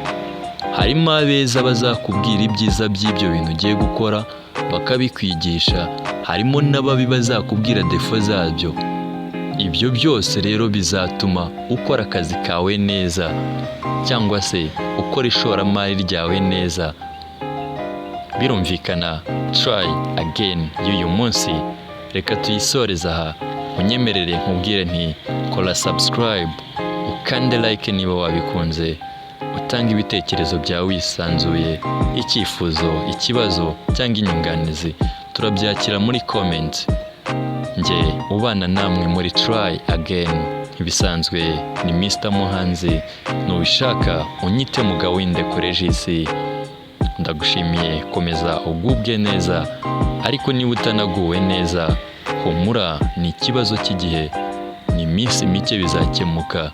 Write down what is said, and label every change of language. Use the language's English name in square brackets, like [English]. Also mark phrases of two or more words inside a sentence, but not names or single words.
[Kinyarwanda] Harimo abeza bazakubwira ibyiza by'ibyo bintu ugiye gukora bakabikwigisha, harimo n'ababi bazakubwira defo zabyo. Ibyo byose rero bizatuma ukora akazi kawe neza, cyangwa se ukora ishoramari ryawe neza. Birumvikana try again y'uyu munsi, reka tuyisoreza aha. Unyemerere nkubwire nti kora subscribe, ukande like niba wabikunze, utanga ibitekerezo byawe wisanzuye, icyifuzo, ikibazo cyangwa inyunganizi turabyakira muri comment. Nge ubana namwe muri try again ibisanzwe ni Mr. Muhanzi, nubishaka unyite Mugawinde Regis. Ndagushimiye, komeza ugubwe neza, ariko niba utanaguwe neza humura, ni ikibazo cy'igihe, ni iminsi mike bizakemuka.